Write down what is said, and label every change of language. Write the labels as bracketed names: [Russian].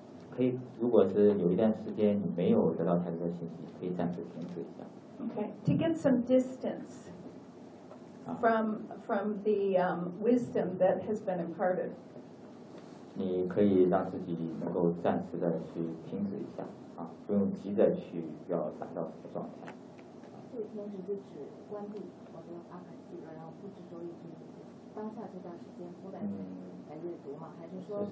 [Chinese] 可以，如果是有一段时间你没有得到太多的信息，可以暂时停止一下。 [English] Okay, to get some distance from the wisdom that has been imparted. [Chinese] 你可以让自己能够暂时的去停止一下啊，不用急着去要达到什么状态。这个停止就指关闭我的阿卡西，然后不执着于这个当下这段时间，不再去。才阅读吗？还是说